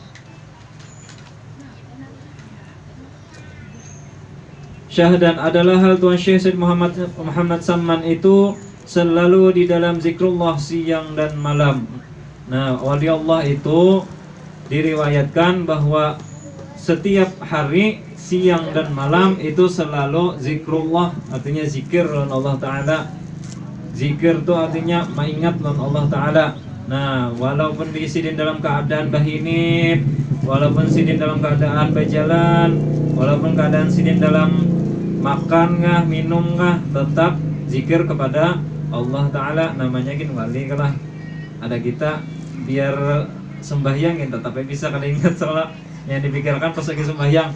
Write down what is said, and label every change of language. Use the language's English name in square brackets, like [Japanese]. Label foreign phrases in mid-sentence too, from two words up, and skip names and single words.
[Indonesian] Syahdan adalah hal Tuan Syekh Said Muhammad Samman itu selalu di dalam zikrullah siang dan malam. Nah, wali Allah itu diriwayatkan bahwa setiap hari siang dan malam itu selalu zikrullah, artinya zikir oleh [Arabic] الله تعالى. [Indonesian] Zikir itu artinya mengingat oleh [Arabic] الله تعالى. [Indonesian] Nah, walaupun disidin dalam keadaan bahinit, walaupun sidin dalam keadaan berjalan, walaupun keadaan sidin dalam makan kah, minum kah, tetap zikir kepada [Arabic] الله تعالى. [Indonesian] Namanya gini wali lah. Ada kita biar sembahyang kita tapi bisa kada ingat soalnya yang dipikirkan pas lagi sembahyang.